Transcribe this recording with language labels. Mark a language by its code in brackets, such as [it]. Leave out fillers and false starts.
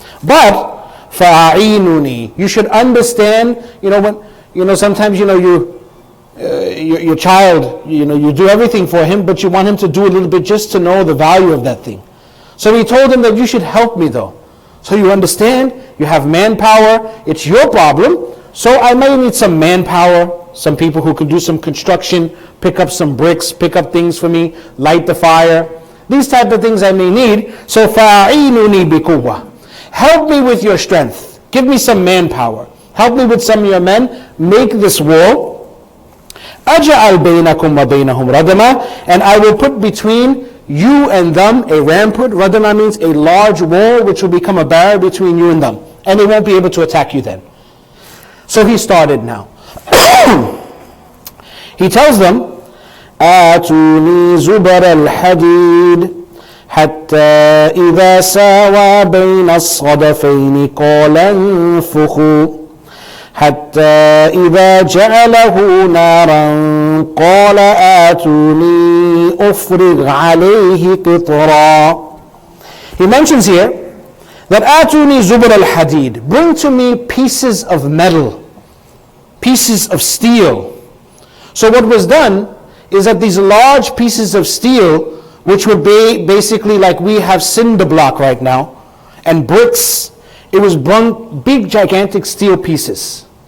[en] But, [ar] فَأَعِينُونِي [en] You should understand, sometimes, your child, you do everything for him, but you want him to do a little bit just to know the value of that thing. So he told him that you should help me though. So you understand, you have manpower, it's your problem. So I may need some manpower, some people who can do some construction, pick up some bricks, pick up things for me, light the fire. These type of things I may need. [ar] So فَأَعِينُنِي بِقُوَّةٍ. [en] Help me with your strength. Give me some manpower. Help me with some of your men. Make this wall. [ar] أَجَعَلْ بَيْنَكُمْ وَبَيْنَهُمْ رَدَمًا. [en] And I will put between you and them a rampart. Radama means a large wall which will become a barrier between you and them. And they won't be able to attack you then. So he started now. He tells them, [ar] آتوني زبر الحديد حتى إذا ساوى بين الصدفين قال انفخوا حتى إذا جعله نارا قال آتوني أفرغ عليه قطرا. [en] He mentions here that [ar] آتوني زبر الحديد, [en] bring to me pieces of metal, pieces of steel. So what was done is that these large pieces of steel, which would be basically like we have cinder block right now, and bricks, it was big gigantic steel pieces.